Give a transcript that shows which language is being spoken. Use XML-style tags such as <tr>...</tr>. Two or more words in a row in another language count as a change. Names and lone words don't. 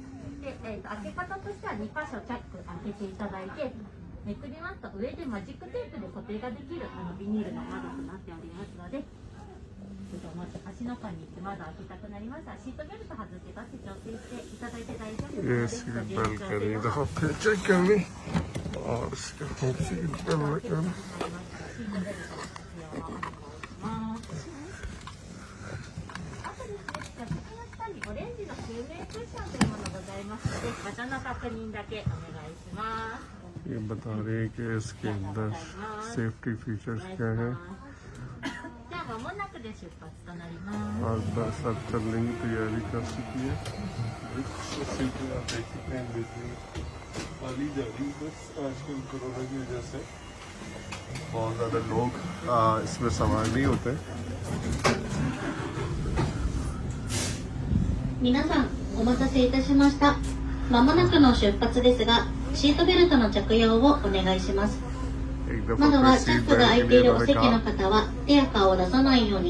<ja>で、開け方としては2箇所チャック開けていただいて、めくりますと上でマジックテープで固定ができるビニールの窓となっておりますので、まず足の間に行って窓を開けたくなりましたらシートベルト外して立って調整していただいて大丈夫ですので、ご自由に調整して</ja> <hi>और इसके हम</hi> <ja>オレンジの救命クッションというものございますので、場所の確認だけお願いします。</ja> <hi>ये बता रहे हैं कि इसके अंदर</hi> <en>safety features</en> <hi>क्या है</hi> <ja>じゃあ間もなくで出発となります。</ja> <hi>और बस अब चलने की तैयारी कर चुकी है। सीटें आप देख सकते हैं बिल्कुल खाली जा रही बस। आजकल कोरोना की वजह से बहुत ज़्यादा लोग इसमें सवार नहीं होते।</hi> <ja>皆さんお待たせいたしました。まもなくの出発ですが、シートベルトの着用をお願いします。窓はチャックが開いているお席の方は手や顔を出さないように。</ja>